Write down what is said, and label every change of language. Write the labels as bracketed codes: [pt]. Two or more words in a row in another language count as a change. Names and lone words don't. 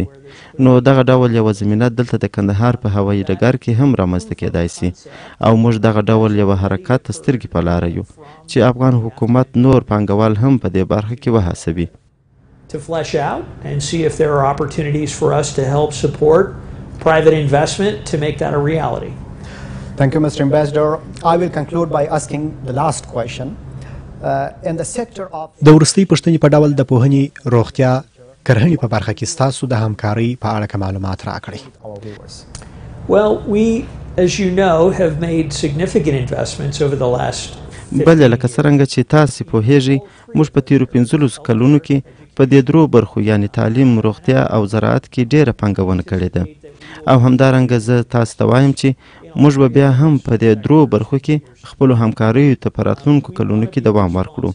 [ps] نو دغه ډول یوه زمینه دلته د کندهار په هوایي ډګر کې هم رامنځته کېدای سي او موږ دغه ډول یوه حرکت ته سترګې په لاره یو چې افغان حکومت نور پانګوال هم په دې برخه کې وهڅوي. [en] To flesh out and see if there are opportunities for us to help support private investment to make that a reality. Thank you, Mr. Ambassador. I will conclude by asking the last question. In the sector of [ps] د وروستۍ پوښتنې په ډول د پوهنې روغتیا کرهنې په برخه کې ستاسو د همکارۍ په اړه که معلومات راکړئ. [en] our viewers. Well, we, as you know, have made significant investments over the last [ps] بله لکه څرنګه چې تاسې پوهیږئ موږ په تیرو 15 کلونو کې په دې درو برخو یعنی تعلیم، روغتیا او زراعت کې ډیره پانګونه کړې ده او همدارنګه زه تاسو ته وایم چې موږ به بیا هم په دې درو برخو کې خپلو همکاریو ته په راتلونکو کلونو کې دوام ورکړو.